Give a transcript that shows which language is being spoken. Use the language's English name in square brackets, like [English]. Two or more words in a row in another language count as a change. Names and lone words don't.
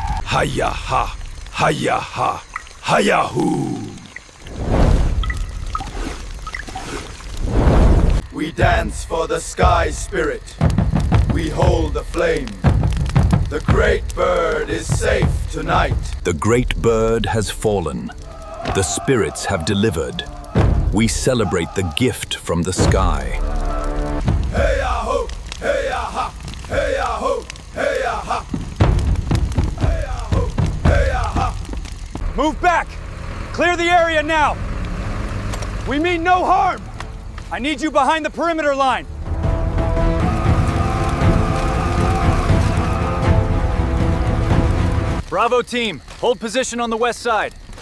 [English] Hiya ha, hiya ha, hiya hoo. We dance for the sky spirit. We hold the flame. The great bird is safe tonight. The great bird has fallen. The spirits have delivered. We celebrate the gift from the sky. Hey-ya-ho, hey-ya-ha, hey-ya-ho, hey-ya-ha. Hey-ya-ho, hey-ya-ha. Move back! Clear the area now! We mean no harm! I need you behind the perimeter line! Bravo team, hold position on the west side.